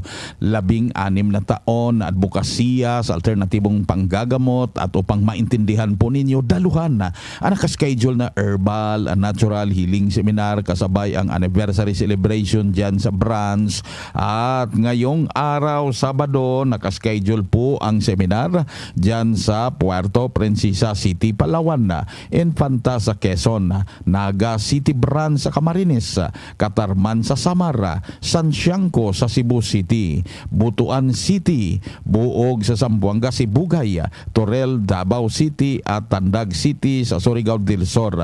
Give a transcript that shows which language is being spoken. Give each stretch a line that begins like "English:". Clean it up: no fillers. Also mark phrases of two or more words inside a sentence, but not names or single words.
Filipino: 16 na taon na advokasya sa alternatibong panggagamot at upang maintindihan po ninyo daluhan na ang nakaschedule na
English: herbal and natural healing seminar
Filipino: kasabay ang
English: anniversary celebration
Filipino: dyan sa branch. At ngayong araw Sabado nakaschedule po ang seminar dyan sa Puerto Princesa City, Palawan na, Infanta sa Quezon, Naga City Branch sa Camarines, Catarman sa Samara, San Siangco sa Cebu City, Butuan City, Buog sa Zamboanga, Sibugay, Torel, Davao City at Tandag City sa Surigao del Sur.